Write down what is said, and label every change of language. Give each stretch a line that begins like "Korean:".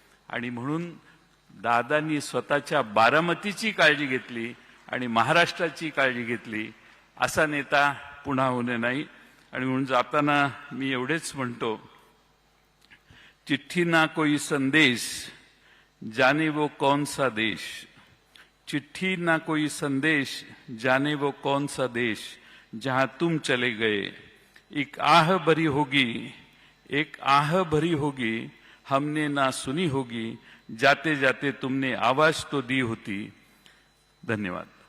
Marathi: आणि म्हणून दादांनी स्वतःच्या बारामतीची काळजी घेतली आणि महाराष्ट्राची काळजी घेतली. असा नेता पुन्हा होणे नाही. आणि म्हणून जाताना मी एवढेच म्हणतो,
Hindi: चिठ्ठी ना कोई संदेश, जाने वो कौन सा देश. चिट्ठी ना कोई संदेश, जाने वो कौन सा देश, जहां तुम चले गए. एक आह भरी होगी, एक आह भरी होगी, हमने ना सुनी होगी, जाते जाते तुमने आवाज तो दी होती. धन्यवाद.